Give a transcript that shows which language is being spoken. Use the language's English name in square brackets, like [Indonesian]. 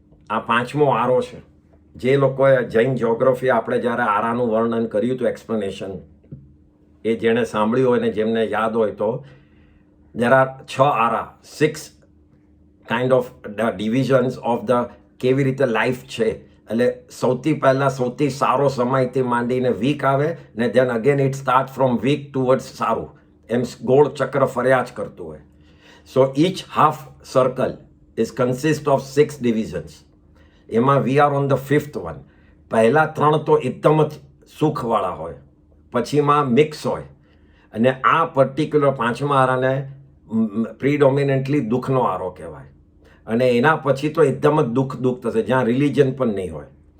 [Gujarati] આ 5મો આરો છે. જે લોકોએ જૈન જ્યોગ્રાફી આપણે જ્યારે આરાનું વર્ણન કર્યું હતું, એક્સપ્લેનેશન, એ જેણે સાંભળ્યું હોય ને જેમને યાદ હોય તો, [English] there are 6 [Gujarati] Arrah, 6 [English] kind of divisions of the [Gujarati] કેવી રીતે લાઈફ છે. એટલે સૌથી પહેલાં સૌથી સારો સમયથી માંડીને વીક આવે ને [English] then again it start from week towards [Gujarati] સારું, એમ ગોળ ચક્ર ફર્યા જ કરતું હોય. [English] So each half circle is consist of 6 divisions. [Gujarati] એમાં [English] We are on the 5th one. [Gujarati] પહેલા 3 તો એકદમ જ સુખવાળા હોય, પછીમાં મિક્સ હોય, અને આ પર્ટિક્યુલર 5મા આરાને પ્રીડોમિનેન્ટલી દુઃખનો આરો કહેવાય. અને એના પછી તો એકદમ જ દુઃખ થશે, જ્યાં રિલિજન પણ નહીં હોય.